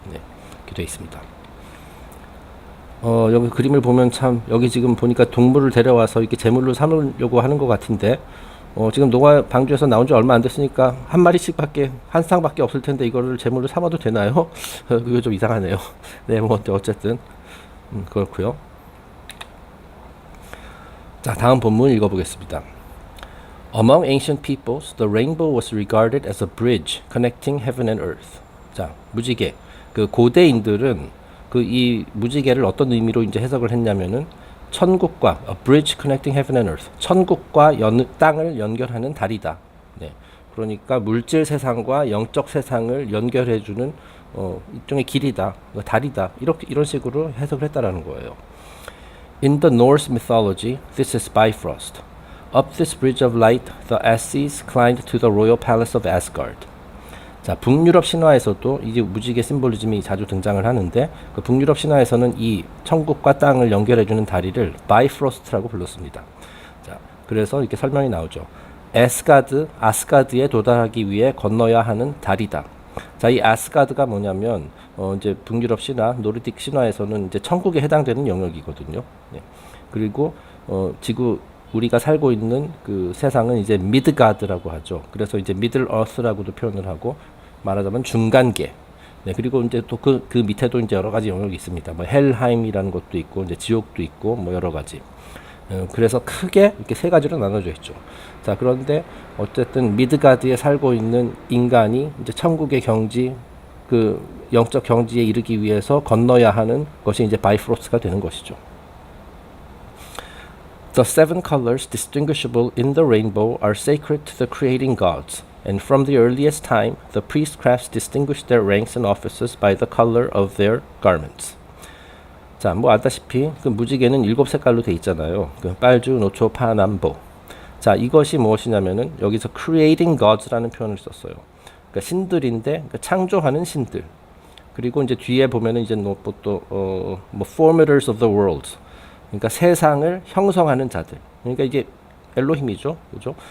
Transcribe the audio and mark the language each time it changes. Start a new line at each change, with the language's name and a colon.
Korean: 네, 이렇게 되어 있습니다. 여기 그림을 보면 참 여기 지금 보니까 동물을 데려와서 이렇게 제물로 삼으려고 하는 것 같은데 지금 노아 방주에서 나온 지 얼마 안 됐으니까 한 마리씩밖에 한 쌍밖에 없을 텐데 이거를 제물로 삼아도 되나요? 그게 좀 이상하네요. 네, 뭐 어쨌든 그렇고요. 자, 다음 본문 읽어보겠습니다.
English: Among ancient peoples, the rainbow was regarded as a bridge connecting heaven and earth.
Korean: 자, 무지개. 그 고대인들은 그 이 무지개를 어떤 의미로 이제 해석을 했냐면은 천국과
English: a bridge connecting heaven and earth.
Korean: 천국과 땅을 연결하는 다리다. 네. 그러니까 물질 세상과 영적 세상을 연결해 주는 일종의 길이다. 다리다. 이런 식으로 해석을 했다라는 거예요.
English: In the Norse mythology, this is Bifrost. Up this bridge of light, the Asses climbed to the royal palace of Asgard.
Korean: 자, 북유럽 신화에서도 이제 무지개 심볼리즘이 자주 등장을 하는데 그 북유럽 신화에서는 이 천국과 땅을 연결해주는 다리를 바이프로스트라고 불렀습니다. 자, 그래서 이렇게 설명이 나오죠. 아스가드에 도달하기 위해 건너야 하는 다리다. 자, 이 아스가드가 뭐냐면 이제 북유럽 신화, 노르딕 신화에서는 이제 천국에 해당되는 영역이거든요. 네. 그리고 우리가 살고 있는 그 세상은 이제 미드가드라고 하죠. 그래서 이제 미들 어스라고도 표현을 하고 말하자면 중간계. 네, 그리고 이제 또 그 밑에도 이제 여러 가지 영역이 있습니다. 뭐 헬하임이라는 것도 있고 이제 지옥도 있고 뭐 여러 가지. 그래서 크게 이렇게 세 가지로 나눠져 있죠. 자, 그런데 어쨌든 미드가드에 살고 있는 인간이 이제 천국의 경지, 그 영적 경지에 이르기 위해서 건너야 하는 것이 이제 바이프로스트가 되는 것이죠.
English: The seven colors distinguishable in the rainbow are sacred to the creating gods, and from the earliest time, the priestcrafts distinguished their ranks and offices by the color of their garments.
Korean: 자, 뭐 알다시피 그 무지개는 7색깔로 돼 있잖아요. 그 빨주, 노초, 파, 남보. 자, 이것이 무엇이냐면은 여기서
English: creating gods
Korean: 라는 표현을 썼어요. 그러니까 신들인데 그러니까 창조하는 신들. 그리고 이제 뒤에 보면은 이제 뭐
English: formators of the world.
Korean: 그러니까 세상을 형성하는 자들. 그러니까 이게 엘로힘이죠, 그죠?